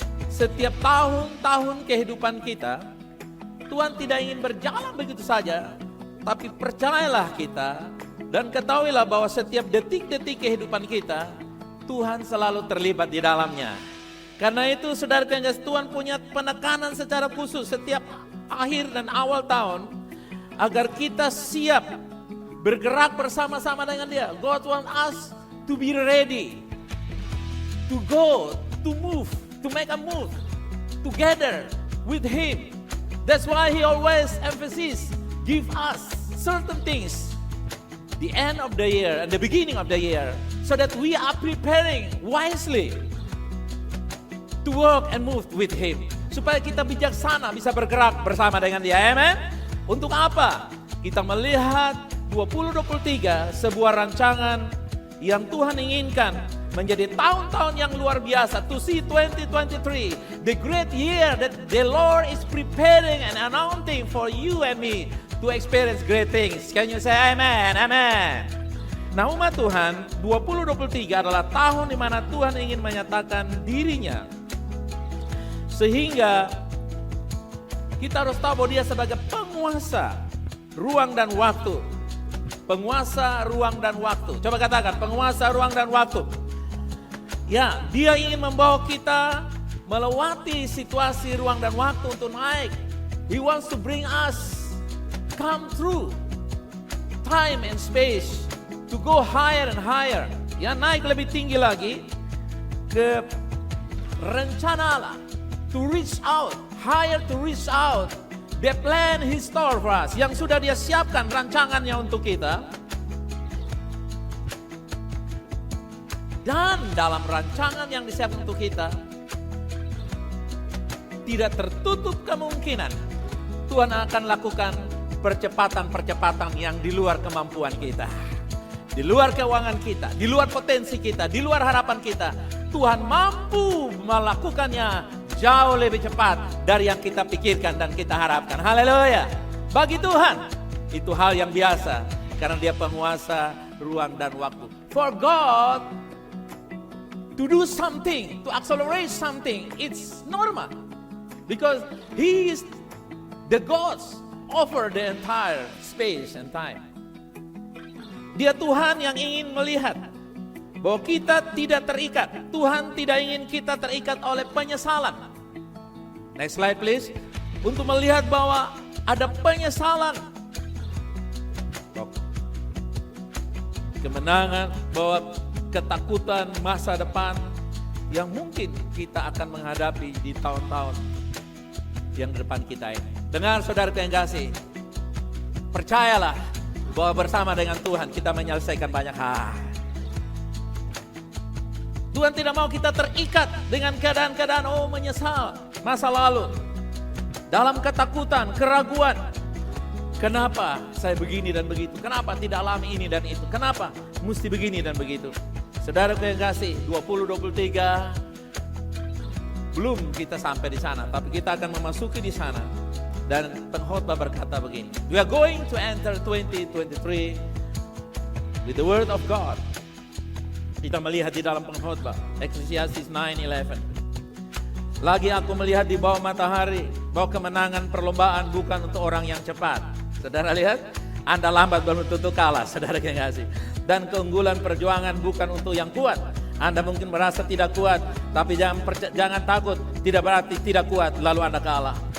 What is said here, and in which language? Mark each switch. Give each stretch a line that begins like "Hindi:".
Indonesian: Setiap tahun-tahun kehidupan kita, Tuhan tidak ingin berjalan begitu saja, tapi percayalah kita dan ketahuilah bahwa setiap detik-detik kehidupan kita Tuhan selalu terlibat di dalamnya. Karena itu saudara yang kasih, Tuhan punya penekanan secara khusus setiap akhir dan awal tahun agar kita siap bergerak bersama-sama dengan Dia.
English: God wants us to be ready, to go, to move, to make a move together with Him. That's why He always emphasizes, give us certain things, the end of the year and the beginning of the year, so that we are preparing wisely to work and move with Him.
Indonesian: Supaya kita bijaksana bisa bergerak bersama dengan Dia. Amen. Untuk apa? Kita melihat 2023 sebuah rancangan yang Tuhan inginkan menjadi tahun-tahun yang luar biasa.
English: To see 2023, the great year that the Lord is preparing and announcing for you and me to experience great things. Can you say amen? Amen.
Indonesian: Nah, umat Tuhan, 2023 adalah tahun di mana Tuhan ingin menyatakan dirinya. Sehingga kita harus tahu bahwa Dia sebagai penguasa ruang dan waktu. Penguasa ruang dan waktu. Coba katakan, penguasa ruang dan waktu. Ya, Dia ingin membawa kita melewati situasi ruang dan waktu untuk naik.
English: He wants to bring us come through time and space to go higher and higher.
Indonesian: Ya, naik lebih tinggi lagi ke rencana Allah.
English: To reach out, higher to reach out. The plan He store for us,
Indonesian: yang sudah Dia siapkan rancangannya untuk kita. Dan dalam rancangan yang disiapkan untuk kita, tidak tertutup kemungkinan Tuhan akan lakukan percepatan-percepatan yang di luar kemampuan kita, di luar keuangan kita, di luar potensi kita, di luar harapan kita. Tuhan mampu melakukannya jauh lebih cepat dari yang kita pikirkan dan kita harapkan. Haleluya. Bagi Tuhan itu hal yang biasa karena Dia penguasa ruang dan waktu.
English: For God to do something, to accelerate something, it's normal. Because He is the God over the entire space and time.
Indonesian: Dia Tuhan yang ingin melihat bahwa kita tidak terikat. Tuhan tidak ingin kita terikat oleh penyesalan.
English: Next slide please.
Indonesian: Untuk melihat bahwa ada penyesalan, kemenangan, bahwa ketakutan masa depan yang mungkin kita akan menghadapi di tahun-tahun yang depan kita ini. Dengar saudara yang kasih, percayalah bahwa bersama dengan Tuhan kita menyelesaikan banyak hal. Tuhan tidak mau kita terikat dengan keadaan-keadaan menyesal masa lalu. Dalam ketakutan, keraguan. Kenapa saya begini dan begitu? Kenapa tidak alami ini dan itu? Kenapa mesti begini dan begitu? Saudara yang kasih, 2023 belum kita sampai di sana, tapi kita akan memasuki di sana. Dan pengkhotbah berkata begini,
English: we are going to enter 2023 with the word of God.
Indonesian: Kita melihat di dalam pengkhotbah Ecclesiastes 9:11. Lagi aku melihat di bawah matahari bahwa kemenangan perlombaan bukan untuk orang yang cepat. Saudara lihat, Anda lambat belum tentu kalah, saudara yang kasih. Dan keunggulan perjuangan bukan untuk yang kuat. Anda mungkin merasa tidak kuat, tapi jangan takut, tidak berarti tidak kuat lalu Anda kalah.